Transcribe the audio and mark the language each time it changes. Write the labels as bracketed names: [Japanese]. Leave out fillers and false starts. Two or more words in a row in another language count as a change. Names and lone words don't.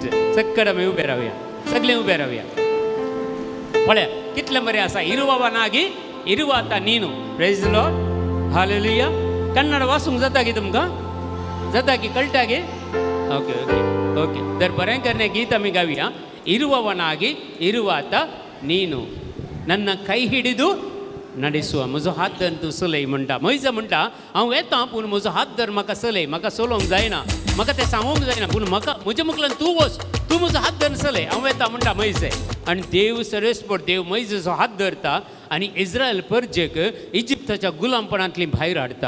[Konkani] सक्कड आमी उबे रावया. सगळे उबे रावया. पळया कितलें बरें आसा. [Kannada] ಇರುವವನಾಗಿ ಇರುವಾತ ನೀನು. [English] Praise the Lord. हालेलुया. [Konkani] कन्नड वाचूंक जाता गी तुमकां? जाता की कळटा गे? ओके तर बरें करणे गीत आमी गावया. [Kannada] ಇರುವವನಾಗಿ ಇರುವಾತ ನೀನು ನನ್ನ ಕೈ ಹಿಡಿದು ನಡೆಸುವ. [Konkani] म्हजो हात धर तूं चलय म्हणटा. मैज म्हणटा हांव येता पूण म्हजो हात धर म्हाका चलय. म्हाका चलोवंक जायना. म्हाका तें सांगूंक जायना पूण म्हाका म्हज्या मुखार तूं वच. तूं म्हजो हात धर चलय. हांव येता म्हणटा मैज. आनी देव सर्वेस्पर देव मैजचो हात धरता आनी इस्रायल परजेक इजिप्ताच्या गुलामपणांतली भायर हाडता.